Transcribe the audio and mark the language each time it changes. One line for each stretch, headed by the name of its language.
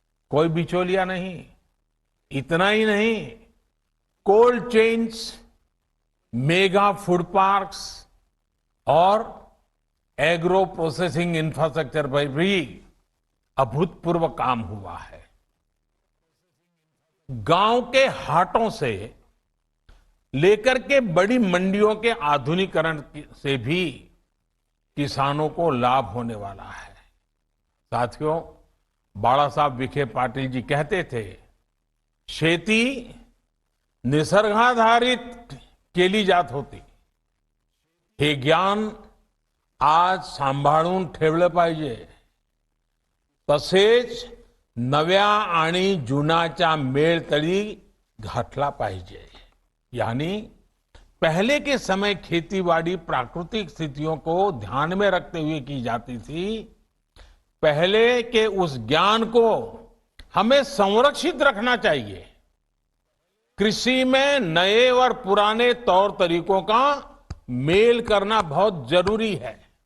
Hindi: कोई बिचौलिया नहीं। इतना ही नहीं, cold chains, mega food parks और एग्रो प्रोसेसिंग इंफ्रास्ट्रक्चर पर भी अभूतपूर्व काम हुआ है। गांव के हाटों से लेकर के बड़ी मंडियों के आधुनिकीकरण से भी किसानों को लाभ होने वाला है। साथियों, बाला साहब विखे पाटिल जी कहते थे,
Marathi: शेती निसर्गाधारित केली जात होती, हे ज्ञान आज सांभाळून ठेवलं पाहिजे, तसेच नव्या आणि जुनाच्या मेळ तळी घातला पाहिजे।
Hindi: यानी पहले के समय खेतीबाड़ी प्राकृतिक स्थितियों को ध्यान में रखते हुए की जाती थी। पहले के उस ज्ञान को हमें संरक्षित रखना चाहिए। कृषि में नए और पुराने तौर तरीकों का मेल करना बहुत जरूरी है।